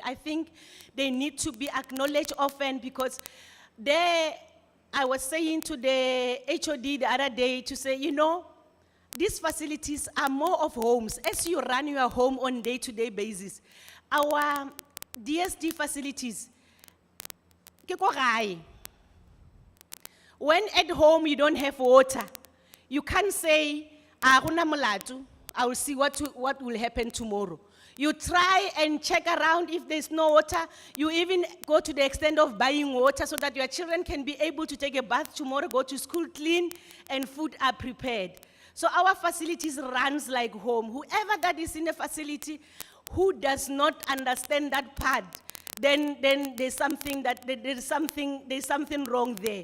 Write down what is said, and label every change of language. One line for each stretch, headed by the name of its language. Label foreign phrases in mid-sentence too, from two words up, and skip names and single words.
English: I think they need to be acknowledged often, because I was saying to the HOD the other day to say, you know, these facilities are more of homes. As you run your home on day-to-day basis, our DSD facilities,
Northern Sotho: ke ko gae.
English: When at home you don't have water, you can't say,
Northern Sotho: "Ah, gona molato,
English: I will see what will happen tomorrow." You try and check around if there's no water. You even go to the extent of buying water so that your children can be able to take a bath tomorrow, go to school clean, and food are prepared. So our facilities runs like home. Whoever that is in a facility who does not understand that part, then there's something wrong there.